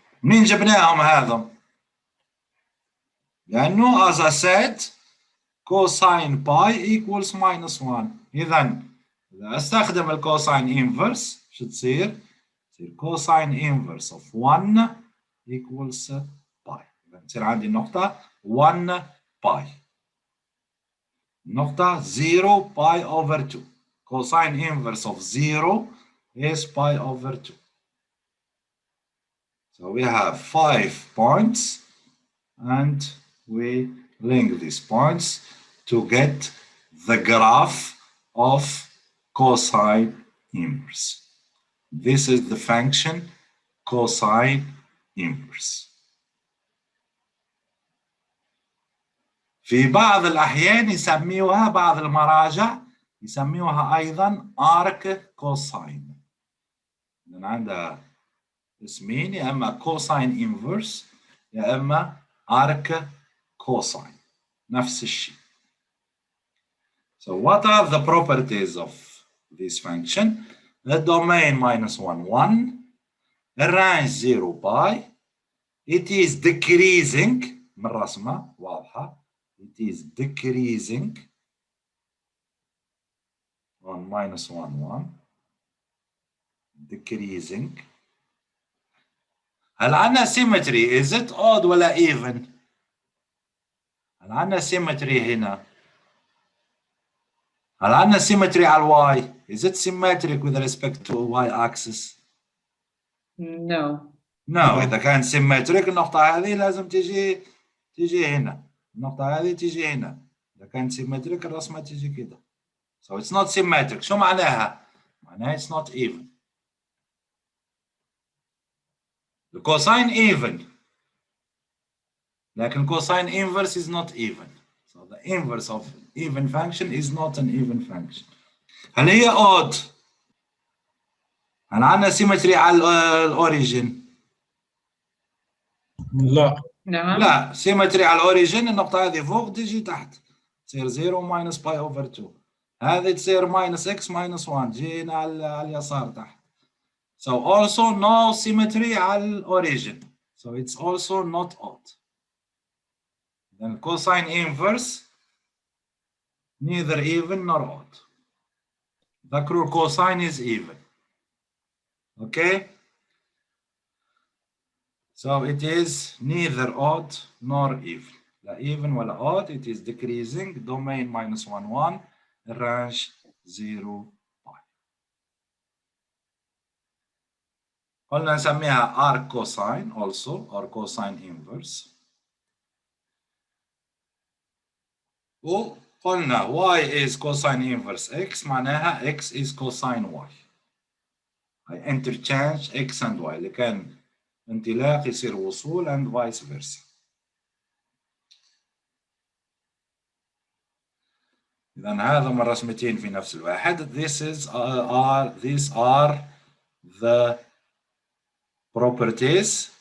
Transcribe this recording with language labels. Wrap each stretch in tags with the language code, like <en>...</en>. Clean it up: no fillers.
<ar>منين جبناهم هذا؟ لأنه</ar> <en>as I said cosine pi equals minus 1.</en> <ar>إذا استخدم الكوساين</ar> <en>inverse</en> <ar>شو تصير؟ تصير</ar> <en>cosine inverse of 1 equals pi.</en> <ar>تصير عندي النقطة 1 pi.</ar> <en>نقطة 0 pi over 2. Cosine inverse of 0 is pi over 2. So we have 5 points and we link these points to get the graph of cosine inverse. This is the function cosine inverse.</en> <ar>في بعض الأحيان يسميوها بعض المراجع يسميوها أيضا arc cosine. لأن عندها اسمين يا إما cosine inverse يا إما arc cosine. نفس الشيء.</ar> <en>So what are the properties of this function? The domain minus 1, 1. The range 0 pi. It is decreasing.</en> <ar>من رسمة واضحة.</ar> <en>It is decreasing on minus 1, 1. Decreasing.</en> <ar>هل عندنا symmetry?</ar> <en>Is it odd ولا even?</en> <ar>هل عندنا symmetry هنا؟ هل عندنا symmetry على الواي؟</ar> <en>Is it symmetric with respect to y axis? No. No.</en> <ar>إذا كان symmetric النقطة هذه لازم تيجي هنا. النقطة هذه تيجي هنا. إذا كان symmetric الرسمة تيجي كده.</ar> <en>So it's not symmetric.</en> <ar>شو معناها؟ معناها</ar> <en>it's not even. The cosine even. لكن cosine inverse is not even. So the inverse of even function is not an even function.</en> <ar>هل هي odd؟ هل عندنا symmetry على الأوريجين؟ لا. نعم. لا symmetry على الأوريجين النقطة هذه فوق تجي تحت.</ar> <en>تصير 0 minus pi over 2.</en> <ar>هذه تصير</ar> <en>minus x minus 1</en> <ar>جينا على اليسار تحت.</ar> <en>So also no symmetry</en> <ar>على الأوريجين.</ar> <en>So it's also not odd. Then cosine inverse neither even nor odd. The cosine is even. Okay? So it is neither odd nor even. لا even ولا odd, it is decreasing. Domain minus 1, 1. Range 0 pi.</en> <ar>قلنا نسميها</ar> <en>arc cosine also or cosine inverse. وقلنا y is cosine inverse x معناها x is cosine y. I interchange x and y</en> <ar>اللي كان انطلاق يصير وصول</ar> <en>and vice versa.</en> <ar>إذا هذا الرسمتين في نفس الواحد.</ar> <en>These are the properties.</en>